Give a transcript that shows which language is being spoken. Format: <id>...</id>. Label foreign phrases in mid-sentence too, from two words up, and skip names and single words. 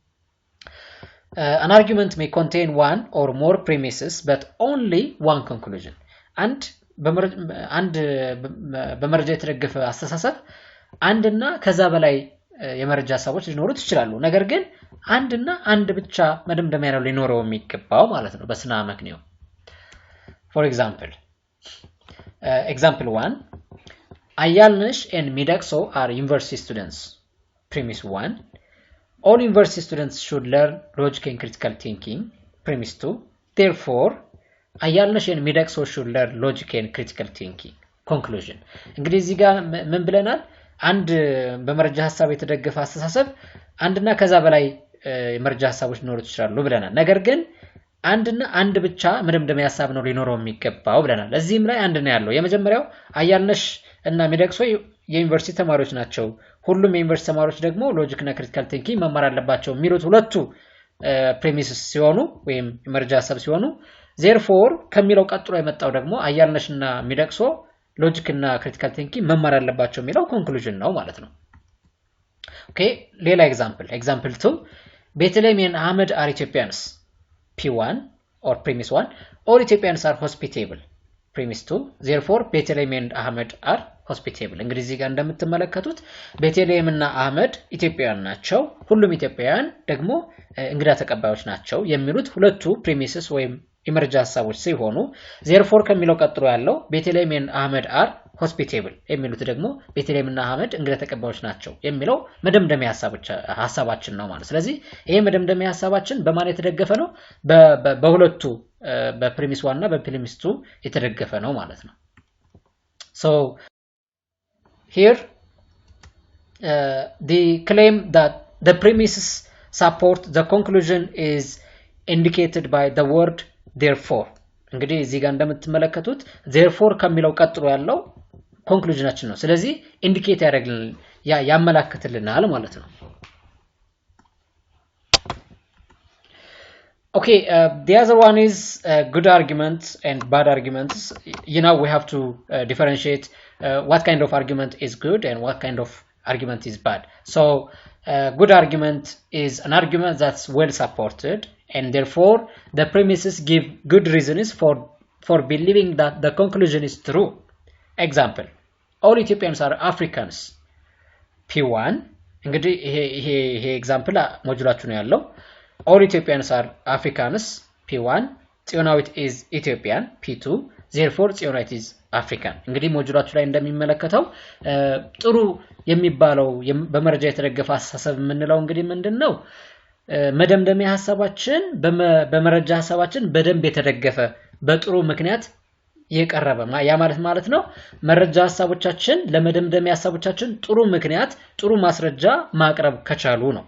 <en>an argument may contain one or more premises but only one conclusion and</en> <am>በመረጃ የተደገፈ አስተሳሰብ አንድና ከዛ በላይ የመረጃ ሐሳቦች ሊኖሩት ይችላሉ ነገር ግን አንድና አንድ ብቻ መደምደሚያ ነው ሊኖረው የሚገባው ማለት ነው በስነ አመክንዮ for</am> <en>example 1 አያልነሽ and ሚዳክሶ are university students premise 1 all university students should learn logic and critical thinking premise 2 therefore አያልነሽ and ሚዳክሶ should learn logic and critical thinking conclusion</en> <am>እንግዲህ እዚህ ጋር ምን ብለናል አንድ በመረጃ ሐሳብ የተደገፈ አስተሳሰብ አንድና ከዛ በላይ የመረጃ ሐሳቦች ሊኖሩት ይችላሉ ብለናል ነገር ግን አንድና አንድ ብቻ መደምደሚያ ሐሳብ ነው ሊኖረው የሚገባው ብለናል እዚህም ላይ አንድ ነው ያለው የመጀመሪያው አያልነሽ እና ሚዳክሶ የዩኒቨርሲቲ ተማሪዎች ናቸው ሁሉም የዩኒቨርሲቲ ተማሪዎች ደግሞ ሎጂክ እና</am> <en>critical thinking</en> <am>መማር አለባቸው የሚሉት ሁለቱ ፕሪሚስስ ሲሆኑ ወይም የመረጃ ሐሳብ ሲሆኑ therefore ከሚለው ቀጥሎ የመጣው ደግሞ አያልነሽና ሚዳክሶ logic እና</am> <en>critical thinking</en> <am>መማር አለባቸው የሚለው conclusion ነው ማለት ነው ኦኬ ሌላ example 2</am> <en>ቤተልሔም and Ahmed are Ethiopians P1 or premise 1 all Ethiopians are hospitable premise 2 therefore ቤተልሔም and Ahmed are hospitable</en> <am>እንግዲህ እዚህ ጋር እንደምትመለከቱት ቤተልሔም እና አህመድ ኢትዮጵያውያን ናቸው ሁሉም ኢትዮጵያውያን ደግሞ እንግዳ ተቀባዮች ናቸው የሚሉት ሁለቱ premises ወይም የመረጃ ሐሳቦች ሲሆኑ therefore ከሚለው ቀጥሎ ያለው</am> <en>ቤተልሔም and Ahmed are hospitable</en> <am>የሚሉት ደግሞ ቤተልሔም እና አህመድ እንግዳ ተቀባዮች ናቸው የሚለው መደምደሚያ ሐሳባችን ነው ማለት ስለዚህ ይሄ መደምደሚያ ሐሳባችን በማን የተደገፈ ነው በሁለቱ በፕሪሚስ 1 እና በፕሪሚስ 2 የተደገፈ ነው ማለት ነው</am> <en>so here the claim that the premises support the conclusion is indicated by the word therefore</en> <am>እንግዲህ እዚህ ጋር እንደምትመለከቱት therefore ከሚለው ቀጥሎ ያለው ኮንክሉዥናችን ነው ስለዚህ ኢንዲኬት ያደርግልናል ያመላክትልናል ማለት ነው</am> <en>okay the other one is good arguments and bad arguments we have to differentiate what kind of argument is good and what kind of argument is bad so good argument is an argument that's well supported and therefore the premises give good reasons for believing that the conclusion is true example all Ethiopians are Africans P1</en> <am>እንግዲህ ይሄ ኤግዛምፕል ሞጁላችሁ ነው ያለው</am> <en>all Ethiopians are Africans P1 ጽዮናዊት is Ethiopian P2 therefore ጽዮናዊት is African</en> <am>እንግዲህ ሞጁላችሁ ላይ እንደሚመለከተው ጥሩ የሚባለው በመረጃ የተደገፈ አስተሳሰብ የምንለው እንግዲህ ምንድነው መደምደሚያ ሐሳባችን በመረጃ ሐሳባችን በደንብ የተደገፈ በጥሩ ምክንያት የቀረበ ያ ማለት ነው መረጃ ሐሳቦቻችን ለመደምደሚያ ሐሳቦቻችን ጥሩ ምክንያት ጥሩ ማስረጃ ማቅረብ ከቻሉ ነው</am>